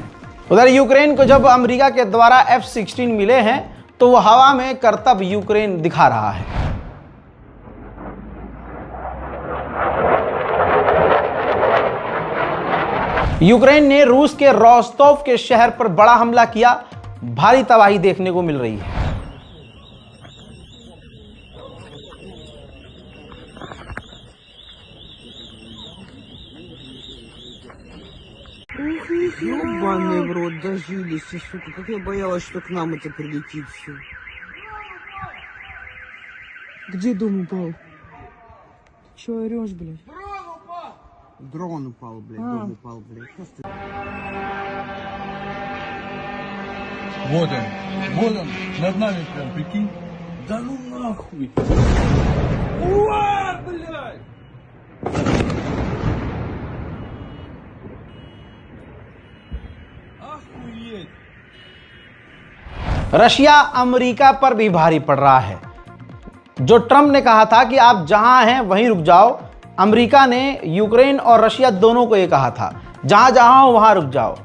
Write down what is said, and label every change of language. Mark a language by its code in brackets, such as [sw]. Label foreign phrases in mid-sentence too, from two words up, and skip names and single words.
[hi] उधर यूक्रेन को जब अमेरिका के द्वारा F-16 मिले हैं तो वो हवा में करतब यूक्रेन दिखा रहा है। यूक्रेन ने रूस के रोस्तोव के शहर पर बड़ा हमला किया, भारी तबाही देखने को मिल रही है। [ru] Ёбаный в рот, дожились, сука, как я боялась, что к нам это прилетит все. Где дом упал? Че орешь, блядь? Дрон упал, блядь, дом упал, блядь. Вот он, над нами прям, прикинь. Да ну нахуй. Уа, блядь! [hi] रशिया अमेरिका पर भी भारी पड़ रहा है। जो ट्रंप ने कहा था कि आप जहां हैं वहीं रुक जाओ, अमेरिका ने यूक्रेन और रशिया दोनों को ये कहा था जहां जहां हो वहां रुक जाओ।